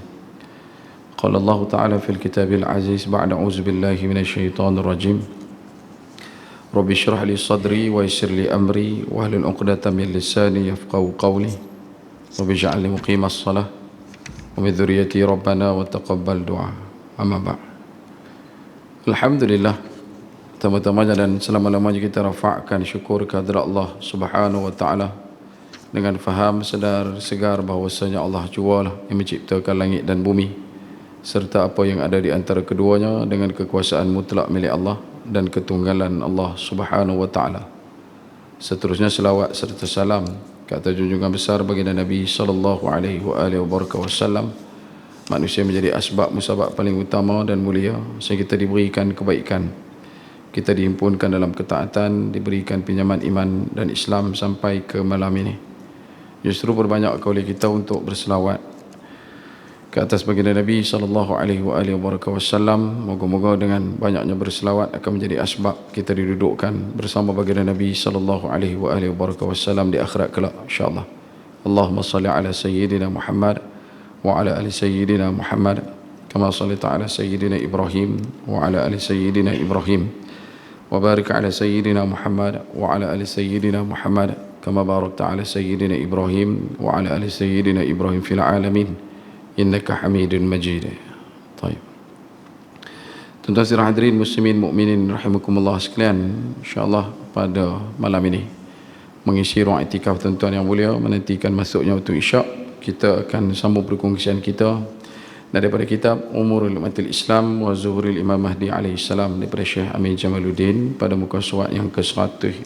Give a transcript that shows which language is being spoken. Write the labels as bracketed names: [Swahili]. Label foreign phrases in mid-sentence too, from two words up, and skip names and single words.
[Arabic] قال الله تعالى في الكتاب العزيز بعد أعوذ بالله من الشيطان الرجيم رب اشرح لي صدري ويسر لي أمري واحلل عقدة من لساني يفقهوا قولي رب اجعلني مقيم الصلاة ومن ذريتي ربنا وتقبل دعاء. أما بعد. الحمد لله, [Malay] pertama-tamanya dan selama-lamanya kita rafa'kan syukur kehadrat Allah [Arabic] سبحانه وتعالى [Malay] dengan faham sedar segar bahawasanya Allah jualah yang menciptakan langit dan bumi serta apa yang ada di antara keduanya dengan kekuasaan mutlak milik Allah dan ketunggalan Allah [Arabic] سبحانه وتعالى. [Malay] Seterusnya selawat serta salam ke atas junjungan besar baginda Nabi [Arabic] صلى الله عليه وسلم, [Malay] manusia menjadi asbab musabab paling utama dan mulia sehingga kita diberikan kebaikan, kita dihimpunkan dalam ketaatan, diberikan pinjaman iman dan Islam sampai ke malam ini. Justru berbanyak oleh kita untuk berselawat ke atas baginda Nabi [Arabic] صلى الله عليه وسلم. [Malay] Moga-moga dengan banyaknya berselawat akan menjadi asbab kita didudukkan bersama baginda Nabi [Arabic] صلى الله عليه وسلم [Malay] di akhirat kelak insya-Allah. [Arabic] اللهم صل على سيدنا محمد وعلى آل سيدنا محمد كما صليت على سيدنا إبراهيم وعلى آل سيدنا إبراهيم وبارك على سيدنا محمد وعلى آل سيدنا محمد كما باركت على سيدنا إبراهيم وعلى آل سيدنا إبراهيم في العالمين إنك حميد مجيد. [Malay] Baik. Tuan-tuan dan hadirin [Arabic] المسلمين المؤمنين رحمكم الله [Malay] sekalian, insyaallah pada malam ini mengisi ruang iktikaf tuan-tuan yang mulia menantikan masuknya waktu isyak, kita akan sambung perkongsian kita daripada kitab Umurul Ummatil Islam wa Zuhuril Imam Mahdi alaihi salam daripada Syekh Amin Jamaluddin pada muka surat yang ke-156.